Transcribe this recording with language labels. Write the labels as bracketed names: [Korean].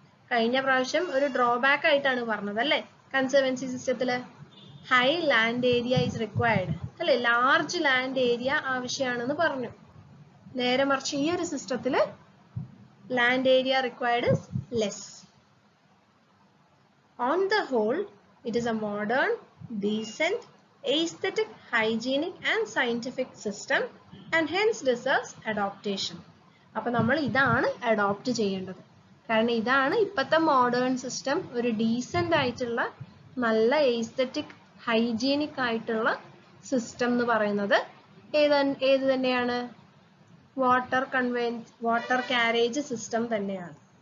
[Malayalam] കഴിഞ്ഞ പ്രാവശ്യം ഒരു ഡ്രോബാക്ക് ആയിട്ടാണ് പറഞ്ഞത് അല്ലേ, conservancy സിസ്റ്റത്തില് [English] high land area is required [Malayalam] അല്ലെ, ലാർജ് ലാൻഡ് ഏരിയ ആവശ്യമാണെന്ന് പറഞ്ഞു. നേരെ മറിച്ച് ഈ ഒരു സിസ്റ്റത്തില് [English] Land area required is less. On the whole, it is a modern, decent, aesthetic, hygienic and scientific system and hence deserves adaptation. [Malayalam] അപ്പൊ നമ്മൾ ഇതാണ് അഡോപ്റ്റ് ചെയ്യേണ്ടത്. കാരണം ഇതാണ് ഇപ്പോഴത്തെ മോഡേൺ സിസ്റ്റം, ഒരു ഡീസന്റ് ആയിട്ടുള്ള നല്ല എസ്തെറ്റിക് ഹൈജീനിക് ആയിട്ടുള്ള സിസ്റ്റം എന്ന് പറയുന്നത് ഏത് തന്നെയാണ്, വാട്ടർ കാരേജ് സിസ്റ്റം തന്നെയാണ്.